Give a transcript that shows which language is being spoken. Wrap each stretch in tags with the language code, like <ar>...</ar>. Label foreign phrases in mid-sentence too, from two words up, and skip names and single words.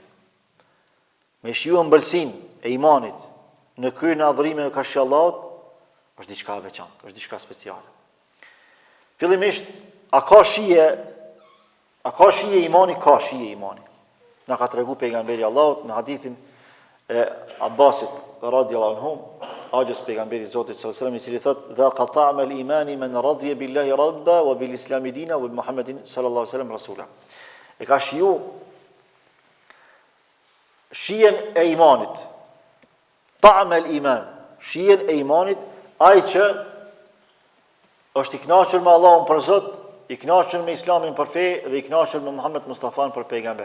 <sq>Me shijuar ëmbëlsinë e imanit në kryen e adhurimeve ka shi Allahut, është diçka e veçantë, është diçka speciale. Fillimisht, a ka shije imani, ka shije imani. Na ka tregu pejgamberi Allahut në hadithin e Abbasit</sq> <ar>رضي الله عنه,</ar> <sq>agjës pejgamberi Zotit</sq> <ar>صلى الله عليه وسلم</ar> <sq>I cili thotë:</sq> <ar>"ذاق طعم الإيمان من رضي بالله ربا وبالإسلام دينا وبمحمد صلى الله عليه وسلم رسولا."</ar> <sq>E ka shiju shijen e imanit.</sq> <ar>طعم الإيمان,</ar> <sq>shijen e imanit, ai që është I kënaqur me Allahun për Zot, I kënaqur me Islamin për fe dhe I kënaqur me Muhammed Mustafan për pejgamber.</sq>